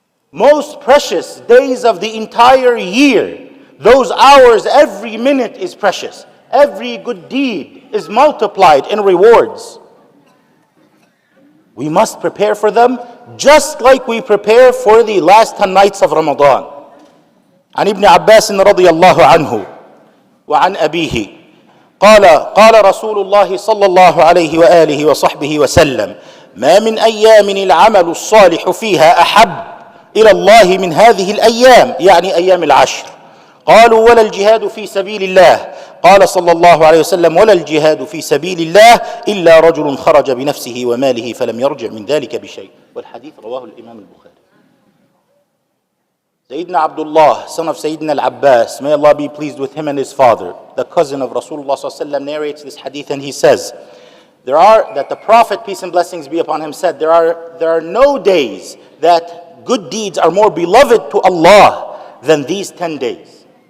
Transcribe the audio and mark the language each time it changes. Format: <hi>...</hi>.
<en>Most precious days of the entire year, those hours, every minute is precious. Every good deed is multiplied in rewards. We must prepare for them just like we prepare for the last 10 nights of Ramadan.</en> <ar>عن ابن عباس رضي الله عنه وعن أبيه قال رسول الله صلى الله عليه وآله وصحبه وسلم: ما من أيام العمل الصالح فيها أحب إلى الله من هذه الأيام، يعني أيام العشر. قالوا: ولا الجهاد في سبيل الله؟ قال صلى الله عليه وسلم: ولا الجهاد في سبيل الله إلا رجل خرج بنفسه وماله فلم يرجع من ذلك بشيء. والحديث رواه الإمام البخاري.</ar> <en>Sayyidina Abdullah, son of Sayyidina al-Abbas, may Allah be pleased with him and his father, the cousin of Rasulullah sallallahu alaihi wasallam, narrates this hadith, and he says, that the Prophet, peace and blessings be upon him, said, there are no days that good deeds are more beloved to Allah than these 10 days.</en>